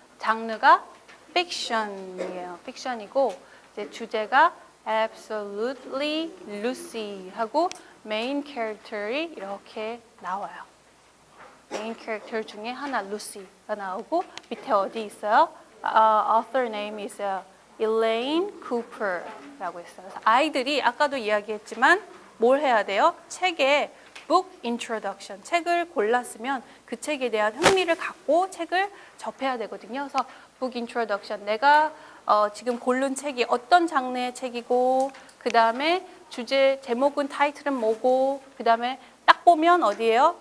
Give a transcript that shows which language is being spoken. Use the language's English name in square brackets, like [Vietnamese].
[Korean] 장르가 fiction이에요. fiction이고 이제 주제가 absolutely Lucy 하고 메인 캐릭터이 이렇게 나와요. 메인 캐릭터 중에 하나 루시가 나오고 밑에 어디 있어요? [English] Author name is Elaine Cooper라고 [Korean] 했어요. 그래서 아이들이 아까도 이야기했지만 뭘 해야 돼요? 책에 book introduction, 책을 골랐으면 그 책에 대한 흥미를 갖고 책을 접해야 되거든요. 그래서 book introduction, 내가 지금 고른 책이 어떤 장르의 책이고 그 다음에 주제, 제목은 타이틀은 뭐고 그 다음에 딱 보면 어디예요?